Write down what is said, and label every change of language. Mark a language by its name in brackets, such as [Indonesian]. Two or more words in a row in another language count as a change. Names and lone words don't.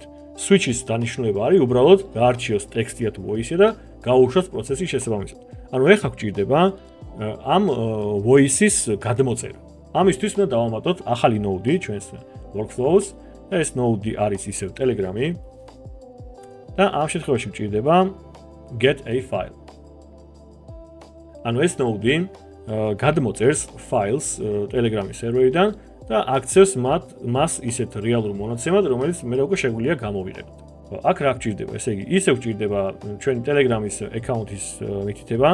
[Georgian] switch-ის დანიშნულება არის უბრალოდ გაარჩიოს ტექსტია თუ voice-ია და გაუშვას პროცესის შესაბამისად. ანუ ეხლა გვჭირდება ამ voice-ის გადმოწერა. ამისთვის უნდა დავამატოთ ახალი node-ი ჩვენს workflows და ეს node-ი არის ისევ Telegram-ი და ამ შემთხვევაში გვჭირდება [English] get a file. [Georgian] ანუ ეს node-ი გადმოწერს files Telegram-ის სერვერიდან და აქცევს მას ისეთ რეალურ მონაცემად, რომელიც მე უკვე შეგვიძლია გამოვიყენოთ. აქ რა გვჭირდება? ესე იგი, ისევ გვჭირდება ჩვენი Telegram-ის account-ის მითითება.